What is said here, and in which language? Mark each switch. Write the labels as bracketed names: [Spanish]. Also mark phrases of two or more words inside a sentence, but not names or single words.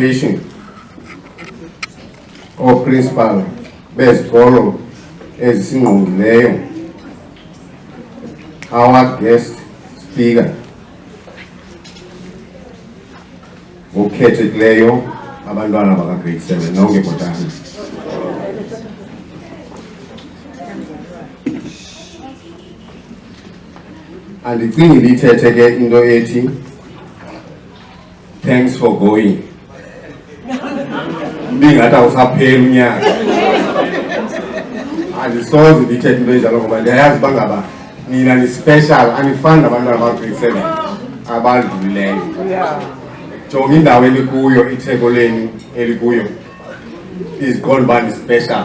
[Xhosa] ukuthi principal bezikolo ezisingqongileyo, [English] our guest speaker [Xhosa] ngokukhethekileyo abantwana baka grade 7 nonke botana. Andicingi lithethe ke into ethi [English] thanks for going. [Xhosa] Ndingathi awusapheli unyaka. Andisoze ndithethe into enjalo ngoba ndiyayazi uba ngaba nina ni special, anifani nabantwana baka grade 7 abadlulileyo. Jonga indawo elikuyo, itheko leni elikuyo iziqonda uba ni special.